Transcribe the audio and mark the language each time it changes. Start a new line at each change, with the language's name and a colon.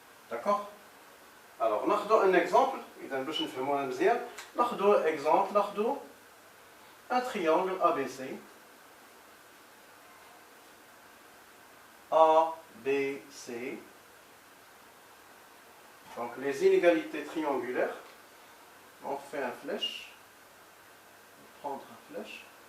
French: D'accord? Alors,
Arabic: ناخذ
French: un exemple.
Arabic: إذا باش نفهموها مزيان ناخذ exemple. ناخذ
French: un triangle ABC. ABC. Donc les inégalités triangulaires, on fait un flèche, on va prendre un flèche.